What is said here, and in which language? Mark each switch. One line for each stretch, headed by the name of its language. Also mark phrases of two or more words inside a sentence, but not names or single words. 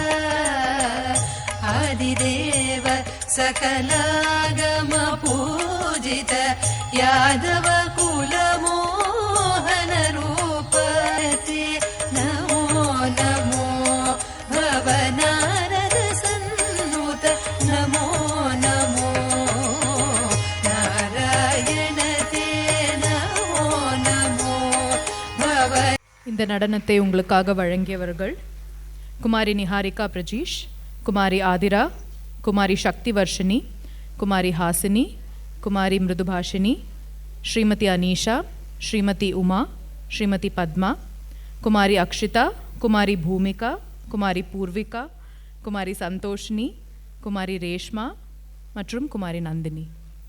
Sanskrit: आदिदेव सकलागम पूजित यादव कुल मोहन रूप नमो नमो भवनारद सन्नुत नमो नमो नारायण ते नमो नमो भव.
Tamil: இந்த நடனத்தை உங்களுக்காக வழங்கியவர்கள் குமாரி நிஹாரிகா பிரஜீஷ், குமாரி ஆதிரா, குமாரி சக்தி வர்ஷினி, குமாரி ஹாசினி, குமாரி மிருதுபாஷினி, ஸ்ரீமதி அனீஷா, ஸ்ரீமதி உமா, ஸ்ரீமதி பத்மா, குமாரி அக்ஷிதா, குமாரி பூமிகா, குமாரி பூர்விகா, குமாரி சந்தோஷினி, குமாரி ரேஷ்மா மற்றும் குமாரி நந்தினி.